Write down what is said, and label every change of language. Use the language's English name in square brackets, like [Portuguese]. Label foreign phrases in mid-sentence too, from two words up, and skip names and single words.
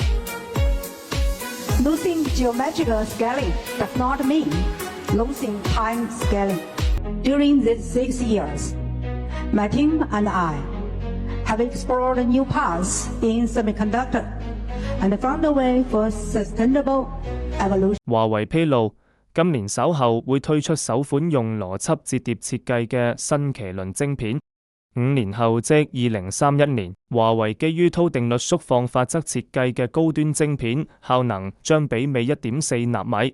[English] Losing geometrical scaling does not mean losing time scaling.During these 6 years, my team and I have explored new paths in semiconductor and found a way for sustainable evolution. [Cantonese] 華為披露，今年稍後會推出首款用邏輯摺疊設計嘅新麒麟晶片。5年後，即2031年，華為基於韜定律縮放法則設計嘅高端晶片效能將媲美1.4納米。